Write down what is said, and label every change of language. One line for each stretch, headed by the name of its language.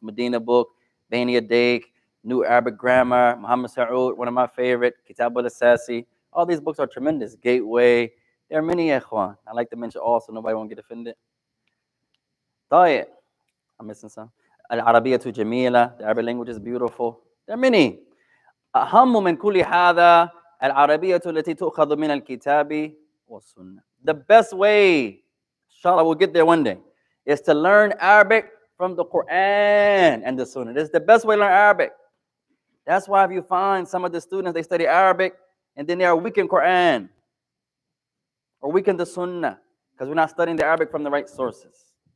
English: Medina book, Bani Adaik, New Arabic Grammar, Muhammad Saud, one of my favorite, Kitab al-Asasi. All these books are tremendous. Gateway. There are many, ya ikhwan. I like to mention all so nobody won't get offended. طيب. I'm missing some. Al-Arabiyyah Jamila, the Arabic language is beautiful. There are many.
Arabic: أهم من كل هذا العربية التي تؤخذ من الكتاب والسنة.
English: The best way, inshallah we'll get there one day, is to learn Arabic from the Quran and the Sunnah. This is the best way to learn Arabic. That's why if you find some of the students, they study Arabic and then they are weak in Quran or weak in the Sunnah because we're not studying the Arabic from the right sources.